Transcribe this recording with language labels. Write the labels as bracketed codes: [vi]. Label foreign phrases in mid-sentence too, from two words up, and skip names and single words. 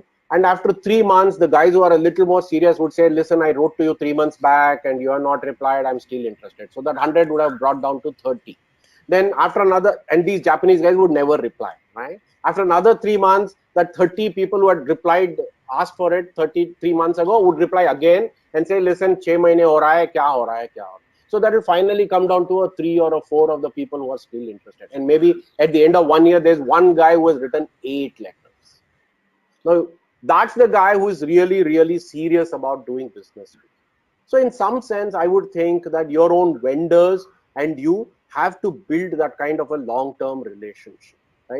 [en] And after 3 months, the guys who are a little more serious would say, listen, I wrote to you 3 months back and you are not replied, I'm still interested. So that 100 would have brought down to 30. Then after another, and these Japanese guys would never reply, right? After another 3 months, that 30 people who had replied, asked for it 33 months ago, would reply again and say, listen, 6 [hi] महीने हो रहा है, क्या हो रहा है, क्या हो रहा है, [en] kya ho raha hai? So that will finally come down to a 3 or a 4 of the people who are still interested. And maybe at the end of 1 year, there's one guy who has written 8 letters. Now, that's the guy who is really serious about doing business. So in some sense, I would think that your own vendors and you have to build that kind of a long-term relationship, right?